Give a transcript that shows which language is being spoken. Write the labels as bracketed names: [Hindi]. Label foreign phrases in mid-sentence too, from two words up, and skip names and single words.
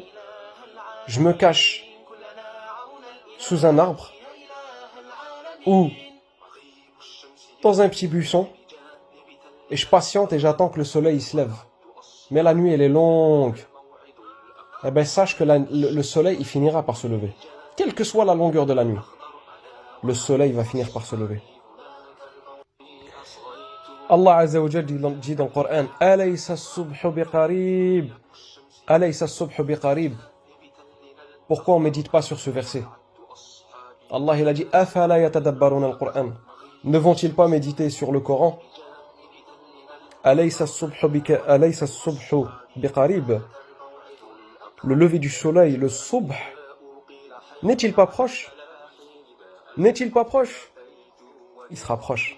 [French] Je me cache sous un arbre ou dans un petit buisson et je patiente et j'attends que le soleil se lève. Mais la nuit, elle est longue. Eh ben, sache que le soleil, il finira par se lever. Quelle que soit la longueur de la nuit, le soleil va finir par se lever. Allah [Arabic] عز وجل [French] dit dans le Coran, [Arabic] أليس الصبح بقريب. أليس الصبح بقريب. [French] Pourquoi on ne médite pas sur ce verset? Allah il a dit, [Arabic] أفلا يتدبرون القرآن. [French] Ne vont-ils pas méditer sur le Coran? [Arabic] أليس الصبح بقريب. [French] Le lever du soleil, le subh, n'est-il pas proche? N'est-il pas proche? Il se rapproche.